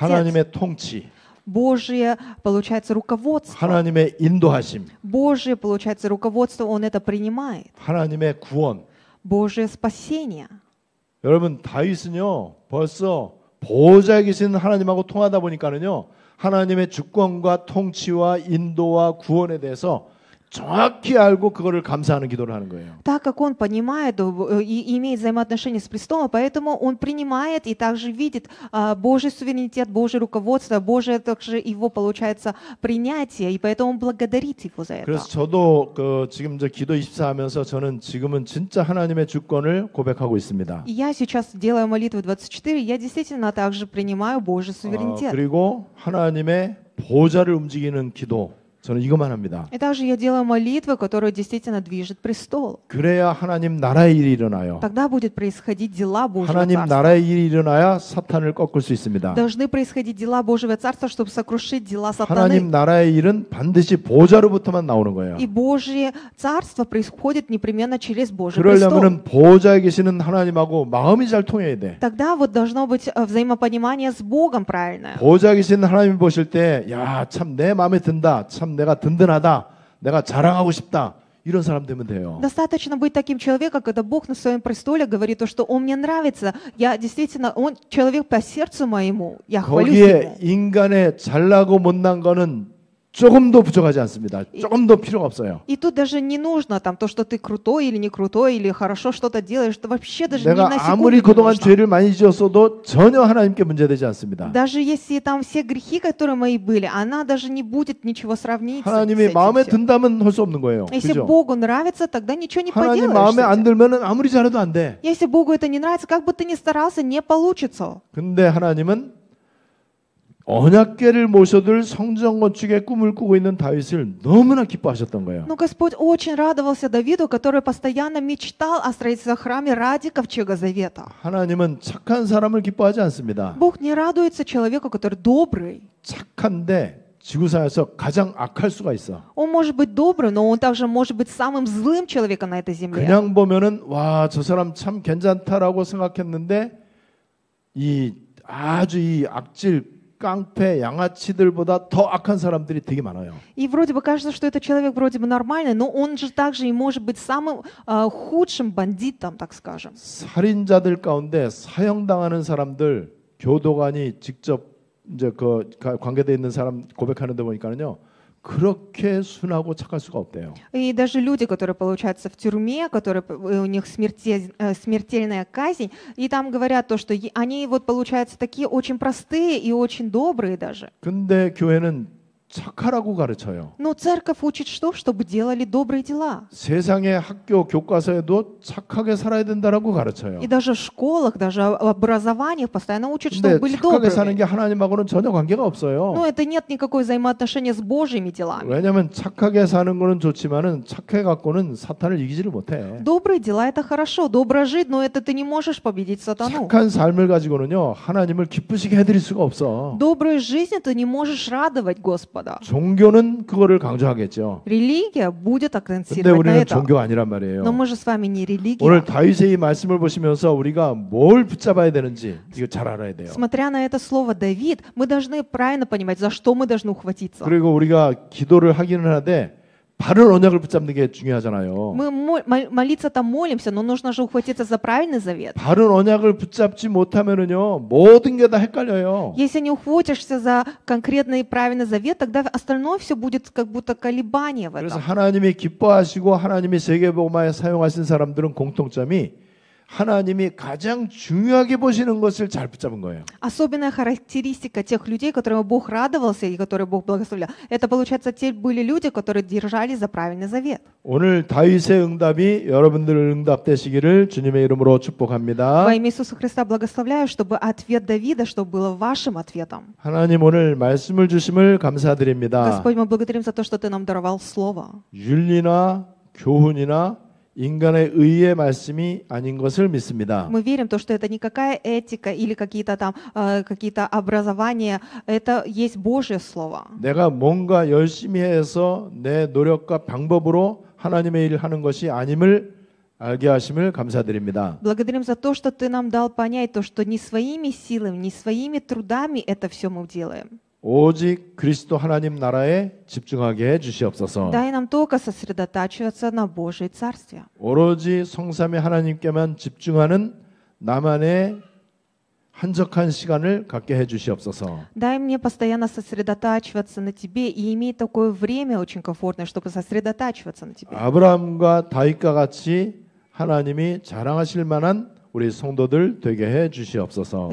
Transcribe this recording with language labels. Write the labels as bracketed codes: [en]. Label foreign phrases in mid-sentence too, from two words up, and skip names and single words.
[ko] 하나님의 통치, [ru] Божье, получается, руководство. [ko] 하나님의 인도하심, [ru] Божье, получается, руководство, он это принимает. [ko] 하나님의 구원. [ru] Божье спасение. [ko] 여러분 다윗은요 벌써 보좌에 계신 하나님하고 통하다 보니까는요 하나님의 주권과 통치와 인도와 구원에 대해서 정확히 알고 그거를 감사하는 기도를 하는 거예요. [ru] Так как он понимает и имеет взаимоотношения с престолом, поэтому он принимает и также видит Божий суверенитет, Божье руководство, Божье также его, получается, принятие, и поэтому он благодарит его за это. [ko] 그래서 저도 지금 저 기도 24 하면서 저는 지금은 진짜 하나님의 주권을 고백하고 있습니다. [ru] И я сейчас делаю молитву 24, я действительно также принимаю Божий суверенитет. [ko] 그리고 하나님의 보좌를 움직이는 기도. 저는 이것만 합니다. [ru] И также я делаю молитвы, которые действительно движет престол. [ko] 그래야 하나님 나라의 일이 일어나요. [ru] Тогда будет происходить дела Божьего [ko] 하나님 [ru] Царства. [ko] 나라의 일이 일어나야 사탄을 꺾을 수 있습니다. [ru] Должны происходить дела Божьего Царства, чтобы сокрушить дела [ko] 하나님 [ru] сатаны. [ko] 나라의 일은 반드시 보좌로부터만 나오는 거예요. [ru] И Божье Царство происходит непременно через Божий престол. [ko] 그러려면은 보좌에 계시는 하나님하고 마음이 잘 통해야 돼. [ru] Тогда вот должно быть взаимопонимание с Богом правильное. [ko] 보좌에 계시는 하나님 보실 때, 야, 참 내 마음에 든다. 참 내가 든든하다. 내가 자랑하고 싶다. 이런 사람 되면 돼요. [ru] Достаточно быть таким человеком, когда Бог на своем престоле говорит то, что Он мне нравится. Я действительно, Он человек по сердцу моему. Я хвалюсь [ko] 거기에 [ru] Ему. [ko] 인간의 잘나고 못난 거는 조금도 부족하지 않습니다. 조금도 필요가 없어요. [ru] И тут даже не нужно там то, что ты крутой или не крутой, или хорошо что-то делаешь, что вообще даже ни [ko] 내가 [ru] на [ko] 아무리 [ru] секунду не [ko] 그동안 [ru] нужно. [ko] 죄를 많이 지었어도 전혀 하나님께 문제되지 않습니다. [ru] Даже если там все грехи, которые мои были, она даже не будет ничего сравнить с [ko] 하나님이 [ru] этим [ko] 마음에 [ru] всем. [ko] 든다면 할 수 없는 거예요. [ru] Если [ko] 그죠? [ru] Богу нравится, тогда ничего не [ko] 하나님 [ru] поделаешь [ko] 마음에 [ru] с [ko] 안 [ru] этим. [ko] 들면 아무리 잘해도 안 돼. [ru] Если Богу это не нравится, как бы ты ни старался, не получится. [ko] 근데 하나님은 언약궤를 모셔둘 성전 건축의 꿈을 꾸고 있는 다윗을 너무나 기뻐하셨던 거예요. [ru] Но Господь очень радовался Давиду, который постоянно мечтал о строительстве храма ради ковчега завета. [ko] 하나님은 착한 사람을 기뻐하지 않습니다. [ru] Бог не радуется человеку, который добрый. [ko] 착한데 지구상에서 가장 악할 수가 있어. [ru] Он может быть добрый, но он также может быть самым злым человеком на этой земле. [ko] 그냥 보면은 와, 저 사람 참 괜찮다라고 생각했는데 이 아주 이 악질 깡패, 양아치들보다 더 악한 사람들이 되게 많아요. [ru] И вроде бы кажется, что этот человек вроде бы нормальный, но он же также и может быть самым худшим бандитом, так скажем. [ko] 살인자들 가운데 사형당하는 사람들 교도관이 직접 이제 그 관계돼 있는 사람 고백하는 데 보니까는요. 그렇게 순하고 착할 수가 없대요. [ru] И даже люди, которые, получаются, в тюрьме, которые, у них смертельная казнь, и там говорят то, что они, вот, получаются, такие очень простые и очень добрые даже. [ko] 근데 교회는 착하라고 가르쳐요. [ru] Но церковь учит что? Чтобы делали добрые дела. [ko] 세상의 학교 교과서에도 착하게 살아야 된다라고 가르쳐요. [ru] И даже в школах, даже в образованиях постоянно учат, [ko] 근데 [ru] чтобы были [ko] 착하게 사는 게 [ru] добрыми. [ko] 하나님하고는 전혀 관계가 없어요. [ru] Но это нет никакой взаимоотношения с Божьими делами. [ko] 왜냐하면 착하게 사는 거는 좋지만은 착해 갖고는 사탄을 이기지를 못해. [ru] Добрые дела — это хорошо, добро жить, но это ты не можешь победить сатану. [ko] 착한 삶을 가지고는요 하나님을 기쁘시게 해드릴 수가 없어. [ru] Доброй жизнью ты не можешь радовать Господа. [ko] 종교는 그거를 강조하겠죠. [ru] Религия будет [ko] 근데 [ru] акцентировать на [ko] 우리는 [ru] это. [ko] 종교가 아니란 말이에요. [ru] Но мы же с вами не религия. [ko] 오늘 다윗의 이 말씀을 보시면서 우리가 뭘 붙잡아야 되는지 이거 잘 알아야 돼요. [ru] Смотря на это слово Давид, мы должны правильно понимать, за что мы должны ухватиться. [ko] 그리고 우리가 기도를 하기는 하는데 바른 언약을 붙잡는 게 중요하잖아요. [ru] Мы молиться-то молимся, но нужно же ухватиться за правильный завет. [ko] 바른 언약을 붙잡지 못하면은요 모든 게 다 헷갈려요. [ru] Если не ухватишься за конкретный и правильный завет, тогда остальное все будет как будто колебание в [ko] 그래서 [ru] этом. [ko] 하나님이 기뻐하시고 하나님이 세계복음화에 사용하신 사람들은 공통점이 하나님이 가장 중요하게 보시는 것을 잘 붙잡은 거예요. [ru] Особенная характеристика тех людей, которым Бог радовался и которые Бог благословлял, это, получается, те были люди, которые держались за правильный завет. [ko] 오늘 다윗의 응답이 여러분들 응답 되시기를 주님의 이름으로 축복합니다. [ru] Во имя Иисуса Христа благословляю, чтобы ответ Давида, чтобы было вашим ответом. [ko] 하나님 오늘 말씀을 주심을 감사드립니다. [ru] Господь, мы благодарим за то, что Ты нам даровал Слово. [ko] 윤리나 교훈이나 인간의 의의 말씀이 아닌 것을 믿습니다. [ru] Мы верим в то, что это никакая этика или какие-то там какие-то образования, это есть Божье Слово. [ko] 내가 뭔가 열심히 해서 내 노력과 방법으로 하나님의 일을 하는 것이 아님을 알게 하심을 감사드립니다. [ru] Благодарим за то, что Ты нам дал понять то, что не своими силами, не своими трудами это все мы делаем. [ko] 오직 그리스도 하나님 나라에 집중하게 해 주시옵소서. [ru] Дай нам только сосредотачиваться на Божьей Царстве. [ko] 오로지 성삼위 하나님께만 집중하는 나만의 한적한 시간을 갖게 해 주시옵소서. [ru] Дай мне постоянно сосредотачиваться на Тебе и иметь такое время очень комфортное, чтобы сосредотачиваться на Тебе. [ko] 아브라함과 다윗과 같이 하나님이 자랑하실 만한 우리 성도들 되게 해 주시옵소서.